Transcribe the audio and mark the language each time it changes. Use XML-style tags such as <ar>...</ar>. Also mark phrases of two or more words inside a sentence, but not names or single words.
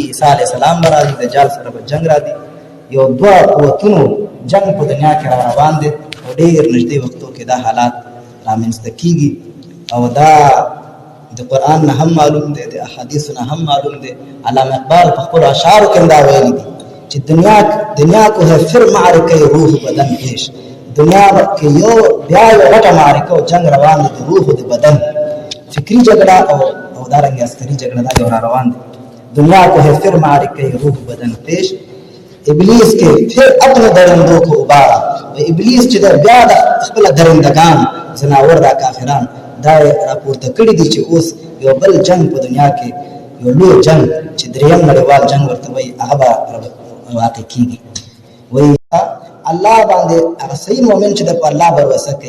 <ps>عیسی علیه السلام به راځي، دجال سره به جنګ راځي، یو دوه قوتونو جنګ په دنیا کې را روان دی او ډېر نږدې وختو کې دا حالات رامنځته کېږي. او دا د قرآن نه هم معلوم دی، د احادیثو نه هم معلوم دی. علامه اقبال په خپلو اشعارو کې دا ویلي دي چې</ps> <ur>دنیا کو ہے پھر معرکه روح بدن پیش،</ur> <ps>دنیا کې یو بیا یو غټه معرکه او جنګ روان دی د روح د بدن، فکری جګړه او دارنګه عسکري جګړه دا یو را روان دی.</ps> <ur>دنیا کو ہے پھر معرکه روح بدن پیش، ابلیس کے پھر اپنے درندوں کو ابارا،</ur> <ps>ابلیس چې بیا د خپل درندگان زناور دا کافران دا راپورته کړي دي چې اوس یو بل جنگ په دنیا کې، یو لوی جنگ چې دریم نړیوال جنگ ورته وایي، هغه به واقع کېږي. وایي الله باندې هغه صحیح مؤمن چې د په الله بروسه کوي.</ps>